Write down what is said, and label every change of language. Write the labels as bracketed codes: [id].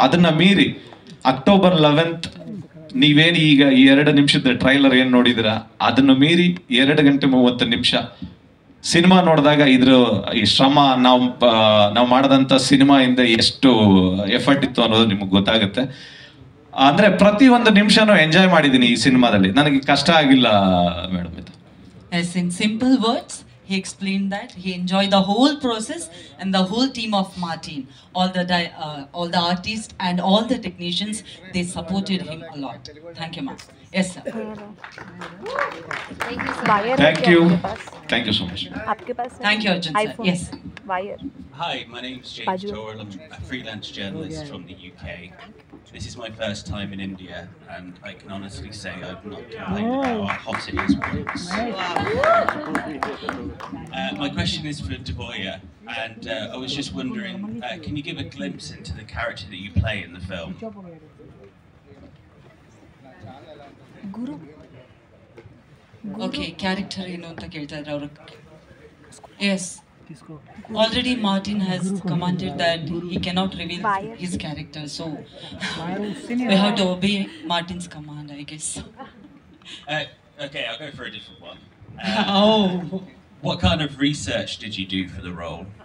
[kn] ಅದನ್ನ ಮೀರಿ October 11th ನೀವೇನು ಈಗ ಈ 2 ನಿಮಿಷದ ಟ್ರೈಲರ್ ಏನ್ ನೋಡಿದಿರ ಅದನ್ನು ಮೀರಿ 2 ಗಂಟೆ 30 ನಿಮಿಷ ಸಿನಿಮಾ ನೋಡಿದಾಗ ಇದ್ರ ಈ ಶ್ರಮ, ನಾವು ಮಾಡದಂತ ಸಿನಿಮಾ ಇಂದ ಎಷ್ಟು ಎಫರ್ಟ್ ಇತ್ತು ಅನ್ನೋದು ನಿಮ್ಗೆ ಗೊತ್ತಾಗುತ್ತೆ. ಅಂದ್ರೆ ಪ್ರತಿ ಒಂದು ನಿಮಿಷನೂ ಎಂಜಾಯ್ ಮಾಡಿದೀನಿ ಈ ಸಿನಿಮಾದಲ್ಲಿ. ನನಗೆ ಕಷ್ಟ ಆಗಿಲ್ಲ ಮೇಡಮ್ ಇದು. [en] Yes, in simple words, he explained that he enjoyed the whole process and the whole team of Martin, all the artists and all the technicians, they supported him a lot. Thank you, ma'am. Yes, sir. Thank you, sir. Thank you so much. [hi] आपके पास है? [en] Thank you, Arjun sir. iPhone. Yes. Wire. Hi, my name's James Doyle. I'm a freelance journalist from the UK. This is my first time in India, and I can honestly say I've not complained about how hot it is once. My question is for Devoya, and I was just wondering, can you give a glimpse into the character that you play in the film? Guru. [kn] Okay, character ಏನು ಅಂತ ಕೇಳ್ತಾ ಇದ್ದಾರೆ ಅವರು. [en] Yes. Already Martin has commented that he cannot reveal his character, so we have to obey Martin's command, I guess. Okay, I'll go for a different one. Oh. What kind of research did you do for the role?